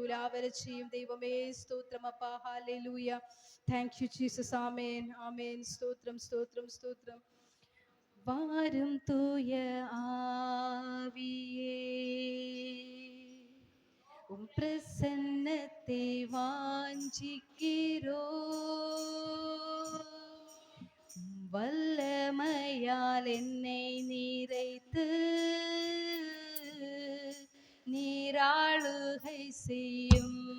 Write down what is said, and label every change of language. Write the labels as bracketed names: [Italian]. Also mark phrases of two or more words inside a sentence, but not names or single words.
[Malayalam] ഉലാവരച്ചയും ദൈവമേ സ്തോത്രം അപ്പാ. ഹല്ലേലൂയ. [English] Thank you Jesus. [Malayalam] ആമേൻ ആമേൻ. സ്തോത്രം സ്തോത്രം സ്തോത്രം. [Tamil] வாரும் தூய ஆவியே, உம் பிரசன்னத்தை வாஞ்சிக்கிறோ, வல்லமையால் என்னை நிறைத்து நீராளுகை செய்யும்.